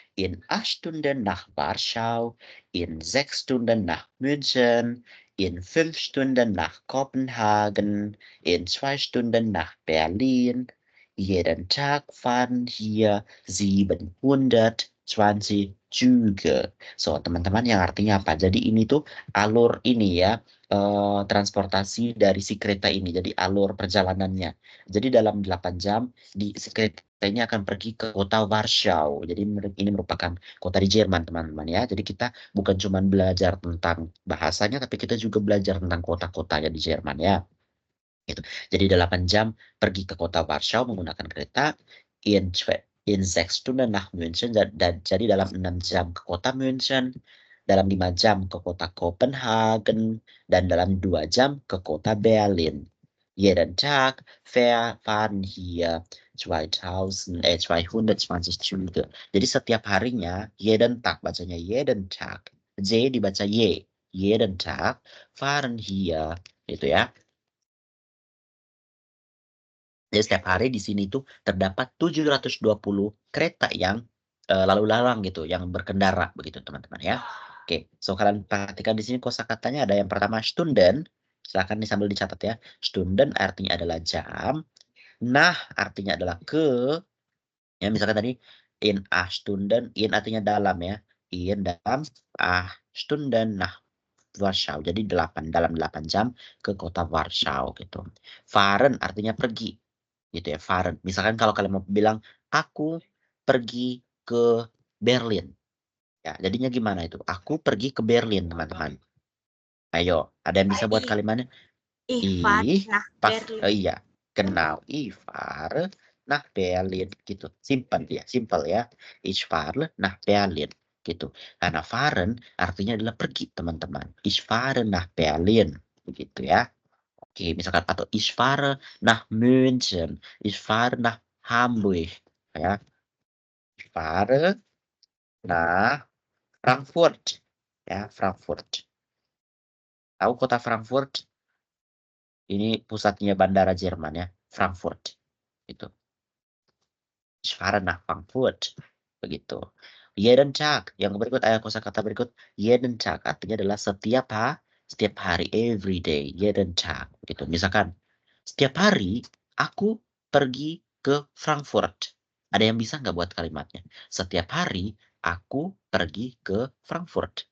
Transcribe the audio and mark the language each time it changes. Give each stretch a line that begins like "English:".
German: In 8 Stunden nach Warschau, in 6 Stunden nach München, in 5 Stunden nach Kopenhagen, in 2 Stunden nach Berlin. Jeden Tag fahren hier 720 Züge.
Indonesian: So, teman-teman, yang artinya apa? Jadi ini tuh alur ini ya, transportasi dari si kereta ini. Jadi alur perjalanannya. Jadi dalam 8 jam di si kereta ini akan pergi ke kota Warsaw. Jadi ini merupakan kota di Jerman, teman-teman ya. Jadi kita bukan cuma belajar tentang bahasanya, tapi kita juga belajar tentang kota-kotanya di Jerman ya. Gitu. Jadi 8 jam pergi ke kota Warsaw menggunakan kereta.
German: In 6 Stunden nach München.
Indonesian: Jadi dalam 6 jam ke kota München. Dalam 5 jam ke kota Copenhagen. Dan dalam 2 jam ke kota Berlin.
German: Jeden Tag fahren hier 220 Züge.
Indonesian: Jadi setiap harinya,
German: jeden Tag bacanya jeden Tag.
Indonesian: J dibaca Y.
German: Jeden Tag fahren hier.
Indonesian: Itu ya. Jadi setiap hari di sini tuh terdapat 720 kereta yang lalu lalang gitu, yang berkendara begitu teman-teman ya. Oke, so kalian perhatikan di sini kosakatanya ada yang pertama Stunden. Silakan nih sambil dicatat ya. Stunden artinya adalah jam. Nah, artinya adalah ke. Ya, misalkan tadi
German: in 8 Stunden,
Indonesian: in artinya dalam ya. dalam
German: Stunden nach Warschau.
Indonesian: Jadi dalam 8 jam ke kota Warschau gitu. Fahren artinya pergi. Gitu ya, fahren. Misalkan kalau kalian mau bilang aku pergi ke Berlin. Ya, jadinya gimana itu? Aku pergi ke Berlin, teman-teman. Ayo, ada yang bisa buat kalimatnya?
German: Ich fahre nach Berlin.
Indonesian: Iya,
German: genau. Ich fahre nach Berlin
Indonesian: gitu.
English: Simple
German: ya. Ich fahre nach Berlin
Indonesian: gitu. Karena fahren artinya adalah pergi, teman-teman.
German: Ich fahre nach Berlin
Indonesian: begitu ya. Oke, misalkan atau
German: ich fahre nach München, ich fahre nach Hamburg ya. Ich fahre nach Frankfurt ya, Frankfurt.
Indonesian: Tahu kota Frankfurt? Ini pusatnya bandara Jerman ya, Frankfurt. Itu.
German: Ich fahre nach Frankfurt.
Indonesian: Begitu.
German: Jeden Tag.
Indonesian: Yang berikut ayat kosakata berikut.
German: Jeden Tag
Indonesian: artinya adalah setiap hari,
English: every day.
Indonesian: Jeden Tag. Gitu. Misalkan, setiap hari aku pergi ke Frankfurt. Ada yang bisa nggak buat kalimatnya? Setiap hari aku pergi ke Frankfurt.